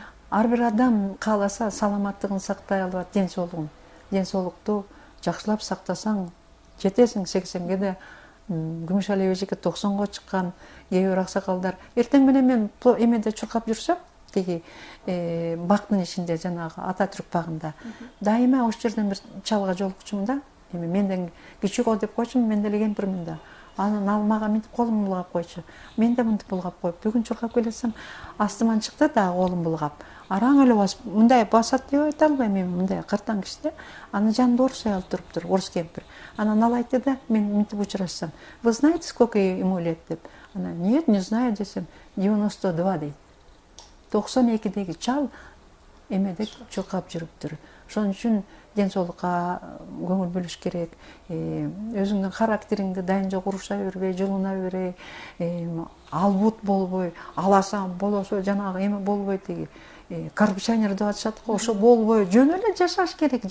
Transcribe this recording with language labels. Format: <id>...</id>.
<ky>Ар бир адам кааласа саламаттыгын сактай алат, ден-соолукту жакшылап сактасаң, жетесиң 80-ге де. Күмүшали эжеке 90-го чыккан, кээ бир аксакалдар. Эртең менен мен эмеде чуркап жүрсөм, тиги бактын ичинде, жанагы Ататүрк багында, дайыма ош жерден бир чалга жолукчумун да. Эми менден кичик о деп койчумун, мен деле кемпирмин да. Анан ал мага мынтип колумду булгап койчу. Мен да мынтип булгап коюп, бүгүн чуркап келесем, астыман чыкты да колум булгап. Араң эле басып, мындай басат деп айта албайм, эми мындай кыртаң киши да. Анын жанында орус аял туруптур, орус кемпир. Анан ал айтты да, мен мынтип учурашсам,</ky> <ru>вы знаете, сколько ему лет</ru> <ky>деп. Анан</ky> <ru>нет, не знаю</ru> <ky>десем, 92 дейт. 92-деги чал эмеде чуркап жүрүптүр. Ошон үчүн ден соолукка көңүл бөлүш керек. Өзүңдүн характериңди дайын жок уруша бербей, жулуна бербей, албут болбой, аласаң болосо жанагы эме болбой, тиги коррупционер деп атышат го, ошо болбой, жөн эле жашаш керек.</ky>